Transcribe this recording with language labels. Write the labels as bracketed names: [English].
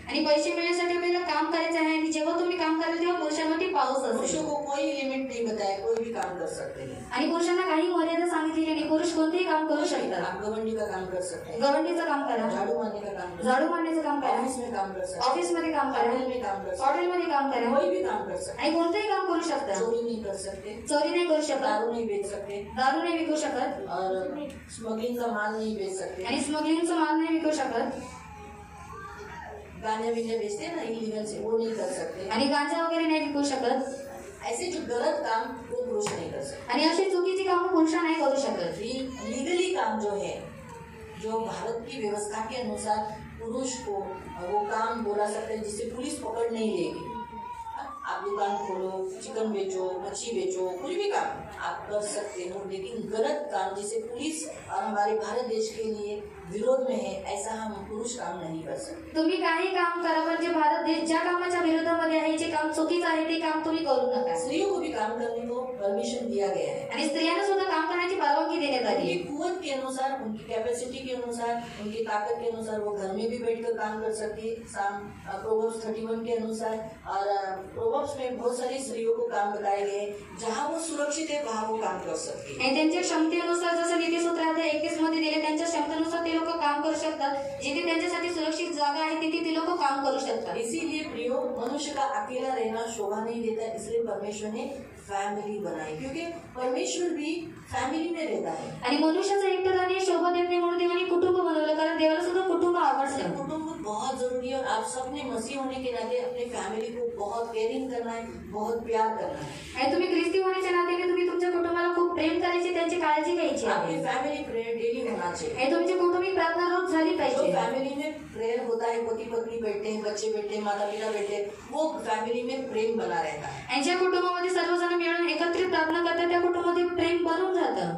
[Marathi] आणि पैसे मिळण्यासाठी आपल्याला काम करायचं आहे आणि जेव्हा तुम्ही काम कराल तेव्हा पुरुषांवरती पाऊस असेल. [Hindi] पुरुषों को कोई लिमिट नहीं बताया, कोई भी काम कर सकते हैं. [Marathi] आणि पुरुषांना काही मर्यादा सांगितलेली नाही. पुरुष कोणतेही काम करू शकतात. [Hindi] आप गवंडी का काम कर सकते हैं, [Marathi] गवंडीचं काम करा, [Hindi] झाड़ू मारने का काम, [Marathi] झाडू मारण्याचं काम करा, [Hindi] ऑफिस में काम कर सकते हैं, [Marathi] ऑफिस मध्ये काम करा, [Hindi] होटल में काम कर सकते [Marathi] हॉटेलमध्ये काम करा, [Hindi] हैं, कोई भी काम कर सकते [Marathi] आणि कोणतेही काम करू शकता. [Hindi] हैं. चोरी नहीं कर सकते, [Marathi] चोरी नाही करू शकत, [Hindi] दारू नहीं बेच सकते [Marathi] दारू नाही विकू शकत [Hindi] और स्मगलिंग का माल नहीं बेच सकते. [Marathi] आणि स्मगलिंगचं माल नाही विकू शकत [Hindi] गांजा विंजा बेचते हैं ना इलीगल से, वो नहीं कर सकते. [Marathi] आणि गांजा वगैरे नाही विकू शकत. [Hindi] ऐसे जो गलत काम वो पुरुष नहीं कर सकते. [Marathi] आणि अशी चुकीची कामं पुरुष नाही करू शकत. [Hindi] लीगली काम जो है, जो भारत की व्यवस्था के अनुसार पुरुष को वो काम बोला सकते हैं जिससे पुलिस पकड़ नहीं लेगी. आप दुकान खोलो, चिकन बेचो, मच्छी बेचो, कुछ भी काम आप कर सकते हो, लेकिन गलत काम जिसे पुलिस और हमारे भारत देश के लिए विरोध में है ऐसा हम पुरुष काम नहीं कर सकते. [Marathi] तुम्ही काही काम करा पण जे भारत देश ज्या कामाच्या विरोधामध्ये आहे जे काम चुकीचं आहे ते काम तुम्ही करू नका. [Hindi] स्त्रियों को भी काम करने को परमिशन दिया गया है. [Marathi] आणि स्त्रियांना सुद्धा काम करण्याची परवानगी देण्यात आली [Hindi] ये [Marathi] आहे. [Hindi] कुवत के अनुसार, उनकी कैपेसिटी के अनुसार, उनकी ताकत के अनुसार वो घर में भी बैठकर काम कर सकती है। प्रोवर्ब्स 31 के अनुसार, और प्रोवर्ब्स में बहुत सारी स्त्रियों को काम बताए गए, जहाँ वो सुरक्षित है वहाँ वो काम कर सकती है। [Marathi] आणि त्यांच्या क्षमतेनुसार जसं नीतिसूत्रात 21 मध्ये दिले, त्यांच्या क्षमतेनुसार ते लोक काम करू शकतात. जिथे त्यांच्यासाठी सुरक्षित जागा आहे तिथे ते लोक काम करू शकतात. [Hindi] इसीलिए प्रियो, मनुष्य का अकेला रहना शोभा नहीं देता, इसलिए परमेश्वर ने फैमिली बनाई, क्योंकि परमेश्वर भी फैमिली में रहता है. [Marathi] आणि मनुष्याचं एकटं राहणे शोभा देत नाही म्हणून देवाने कुटुंब बनवलं, कारण देवाला सुद्धा कुटुंब आवडतं. [Hindi] कुटुंब बहुत जरूरी है, और आप सबने मसीह होने के नाते अपने फैमिली को बहुत केयरिंग करना है, बहुत प्यार करना है. [Marathi] आणि तुम्ही ख्रिस्ती होण्याच्या नात्याने तुम्ही तुमच्या कुटुंबाला खूप प्रेम करायचे, त्यांची काळजी घ्यायची [Hindi] आपकी [Marathi] आहे. [Hindi] फैमिली प्रेयर डेली होना चाहिए. [Marathi] आणि तुमची कौटुंबिक प्रार्थना रोज झाली [Hindi] जो [Marathi] पाहिजे. [Hindi] फैमिली में प्रेयर होता है, पति पत्नी बैठते हैं, बच्चे बैठते हैं, माता पिता बैठते हैं, वो फैमिली में प्रेम बना रहता है. [Marathi] आणि ज्या कुटुंबामध्ये सर्वजण मिळून एकत्रित प्रार्थना करतात त्या कुटुंबामध्ये प्रेम बनून जातं.